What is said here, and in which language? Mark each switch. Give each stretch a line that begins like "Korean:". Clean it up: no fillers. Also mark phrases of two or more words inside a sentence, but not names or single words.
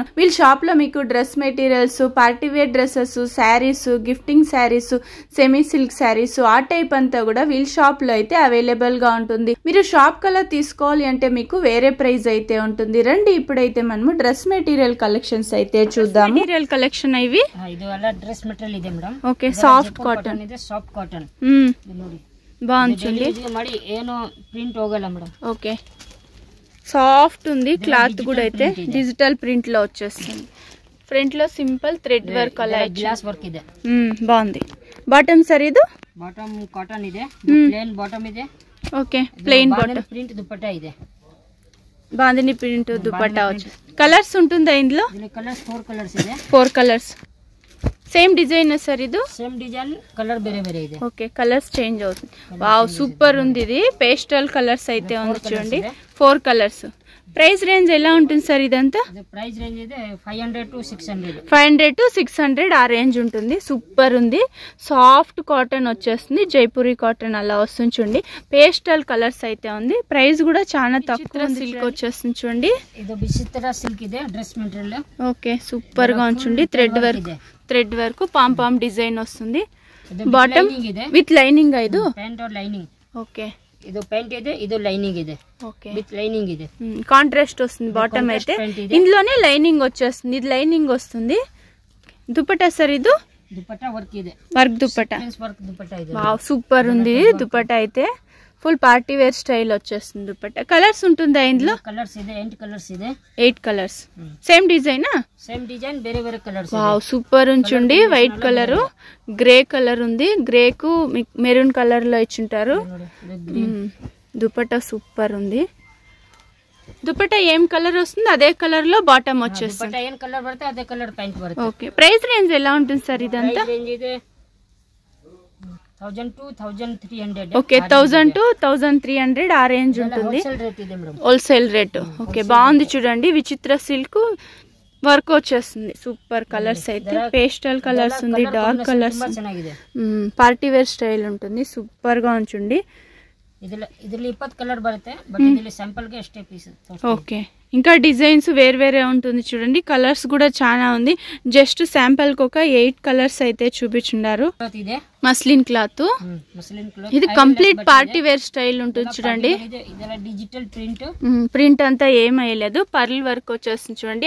Telugu: వీళ్ళ షాప్ లో మీకు డ్రెస్ మెటీరియల్స్, పార్టీ వేర్ డ్రెస్సెస్, శారీస్, గిఫ్టింగ్ శారీస్, సెమీ సిల్క్ శారీస్ ఆ టైప్ అంతా కూడా వీళ్ళ షాప్ లో అయితే అవైలబుల్ గా ఉంటుంది. మీరు షాప్ కల్లా తీసుకోవాలి అంటే మీకు వేరే ప్రైస్ అయితే ఉంటుంది. రండి ఇప్పుడైతే మనము డ్రెస్ మెటీరియల్ కలెక్షన్స్ అయితే చూద్దాం. మెటీరియల్ కలెక్షన్ ఇవి
Kannada: డ్రెస్ మెటీరియల్ ಇದೆ ಮೇಡಂ.
Telugu: ఓకే, సాఫ్ట్ ಕಾಟನ್
Kannada: ಇದೆ, ಸಾಫ್ಟ್ ಕಾಟನ್
Telugu: ನೋಡಿ బాగుంది.
Kannada: ಮಾಡಿ ಏನು ಪ್ರಿಂಟ್ ಹೋಗಲ್ಲ ಮೇಡಂ.
Telugu: ఓకే, సాఫ్ట్ ఉంది. క్లాత్ కూడా అయితే డిజిటల్ ప్రింట్ లో వచ్చేస్తుంది. ఫ్రంట్ లో సింపుల్ థ్రెడ్ వర్క్ అలా
Kannada: గ్లాస్ వర్క్ ಇದೆ.
Telugu: బాగుంది. బాటమ్ సర్ ఇది
Kannada: బాటమ్ కాటన్ ಇದೆ, ప్లేన్ బాటమ్ ಇದೆ.
Telugu: ఓకే, ప్లేన్ బాటమ్.
Kannada: ప్రింట్ దుపట్టా ಇದೆ,
Telugu: బాందిని ప్రింట్ దుపట్టా వచ్చి. కలర్స్ ఉంటుందా ఇందులో?
Kannada: కలర్స్ 4 కలర్స్ ಇದೆ.
Telugu: 4 కలర్స్. సేమ్ డిజైన్ సర్ ఇది?
Kannada: సేమ్ డిజైన్, కలర్ ಬೇರೆ ಬೇರೆ ಇದೆ.
Telugu: ఓకే, కలర్స్ చేంజ్ అవుతుంది. వావ్, సూపర్ ఉంది. ఇది పేస్టల్ కలర్స్ అయితే ఉంది చూడండి. 4 కలర్స్. ప్రైస్ రేంజ్ ఎలా ఉంటుంది సార్ ఇదంతా?
Kannada: ప్రైస్ రేంజ్ ಇದೆ 500 to 600.
Telugu: 500 to 600 ఆ రేంజ్ ఉంటుంది. సూపర్ ఉంది. సాఫ్ట్ కాటన్ వచ్చేస్తుంది, జైపూరి కాటన్ అలా వస్తుంది చూడండి. పేస్టల్ కలర్స్ అయితే ఉంది. ప్రైస్ కూడా చాలా తక్కువ. సిల్క్ వచ్చేస్తుంది చూడండి.
Kannada: ఇది విచిత్ర సిల్క్ ಇದೆ డ్రెస్ మెటీరియల్.
Telugu: ఓకే, సూపర్ గా ఉంటుంది. థ్రెడ్ వర్క్ పామ్ డిజైన్ వస్తుంది. బాటమ్ విత్ లైనింగ్. ఇది ప్యాంట్ ఆర్ లైనింగ్. ఓకే,
Kannada: ಇದು ಪ್ಯಾಂಟ್ ಇದೆ, ಇದು ಲೈನಿಂಗ್ ಇದೆ.
Telugu: ఓకే,
Kannada: విత్ లైనింగ్ ಇದೆ.
Telugu: కాంట్రాస్ట్ వస్తుంది బాటమ్ అయితే. ఇందులోనే లైనింగ్ వచ్చేస్తుంది. ఇది లైనింగ్ వస్తుంది. దుపట్టా సార్ ఇది?
Kannada: దుపట్టా వర్క్ ಇದೆ,
Telugu: వర్క్ దుపట్టా.
Kannada: వర్క్ దుపట్టా ಇದೆ.
Telugu: వావ్, సూపర్ ఉంది దుపట్టా అయితే. ఫుల్ పార్టీ వేర్ స్టైల్ వచ్చేస్తుంది దుపట్టా. కలర్స్ ఉంటుందా ఇందులో?
Kannada: కలర్స్ ಇದೆ, 8 కలర్స్ ಇದೆ.
Telugu: 8 కలర్స్. సేమ్ డిజైనా? సేమ్ డిజైన్, వేరే వేరే కలర్స్. వావ్, సూపర్ ఉంచుండి. వైట్ కలర్, గ్రే కలర్ ఉంది. గ్రేకు మెరూన్ కలర్ లో ఇచ్చింటారు. దుపట్టా సూపర్ ఉంది. దుపట్టా ఏం కలర్ వస్తుంది అదే కలర్ లో బాటమ్ వచ్చేస్తుంది. ఏం కలర్ పడితే అదే కలర్ ప్యాంట్ పడుతుంది. ఓకే, ప్రైస్ రేంజ్ ఎలా ఉంటుంది సార్ ఇదంతా?
Kannada: రేంజ్ ಇದೆ 1000 to 1300.
Telugu: ఓకే, 1000 to 1300 ఆ రేంజ్ ఉంటుంది.
Kannada: హోల్సేల్ రేట్ ಇದೆ మేడం.
Telugu: హోల్సేల్ రేట్. ఓకే, బాగుంది చూడండి. విచిత్ర సిల్క్ వర్క్ వచ్చేస్తుంది. సూపర్ కలర్స్ అయితే. పేస్టల్ కలర్స్ ఉంది, డార్క్ కలర్స్. పార్టీ వేర్ స్టైల్ ఉంటుంది. సూపర్ గా ఉంచండి.
Kannada: ಇದರಲ್ಲಿ 20 కలర్ ಬರುತ್ತೆ, బట్ ಇದರಲ್ಲಿ ಸ್ಯಾಂಪಲ್ ಗೆ ಅಷ್ಟೇ ಪೀಸ್.
Telugu: ఓకే, ఇంకా డిజైన్స్ వేరే ఉంటుంది చూడండి. కలర్స్ కూడా చాలా ఉంది. జస్ట్ శాంపుల్ కి ఒక 8 కలర్స్ అయితే చూపించున్నారు. మస్లిన్ క్లాత్. ఇది కంప్లీట్ పార్టీ వేర్ స్టైల్ ఉంటుంది చూడండి. డిజిటల్ ప్రింట్ అంతా ఏం అయ్యలేదు. పర్ల్ వర్క్ వచ్చేస్తుంది చూడండి.